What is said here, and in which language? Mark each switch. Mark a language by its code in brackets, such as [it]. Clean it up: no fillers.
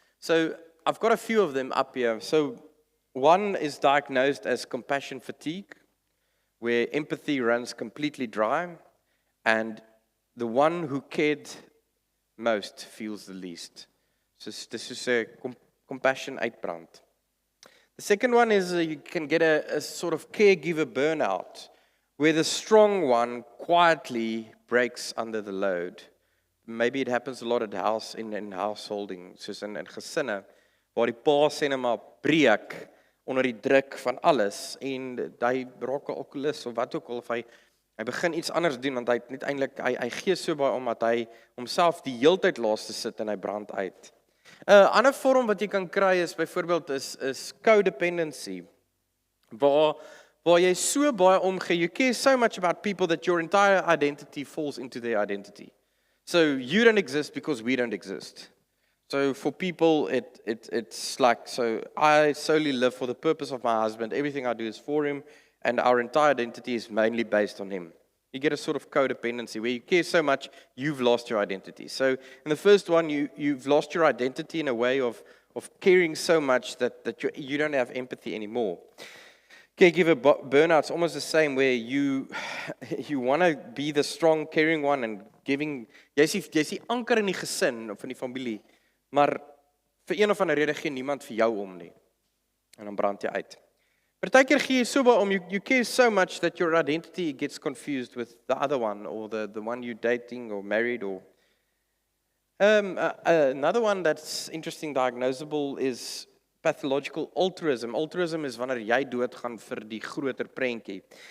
[en] So I've got a few of them up here. So one is diagnosed as compassion fatigue, where empathy runs completely dry, and the one who cared most feels the least. So this is a compassion uitbrand. The second one is you can get a sort of caregiver burnout, where the strong one quietly breaks under the load. Maybe it happens a lot at house in householding, [af] soos in gesinne, waar die pa sê net maar breek onder die druk van alles en hy raak 'n alkoholist of wat ook al, of hy begin iets anders doen, want hy het net eintlik hy gee so baie omdat hy homself die heeltyd laat sit en hy brand uit. 'n Ander vorm wat jy kan kry is byvoorbeeld is codependency, waar jy so baie omgee, [en] you care so much about people that your entire identity falls into their identity. So you don't exist because we don't exist. So for people, it's like, so I solely live for the purpose of my husband. Everything I do is for him, and our entire identity is mainly based on him. You get a sort of codependency where you care so much, you've lost your identity. So in the first one, you've lost your identity in a way of caring so much that you don't have empathy anymore. Caregiver burnout's almost the same, where you want to be the strong, caring one and giving. [af] Jy's die anker in die gesin of in die familie, maar vir een of ander rede gee niemand vir jou om nie. En dan brand jy uit. Partykeer gee jy so baie om, [en] you care so much that your identity gets confused with the other one, or the one you're dating or married, or another one that's interesting, diagnosable, is pathological altruism. [af] Altruism is wanneer jy doodgaan vir die groter prentjie.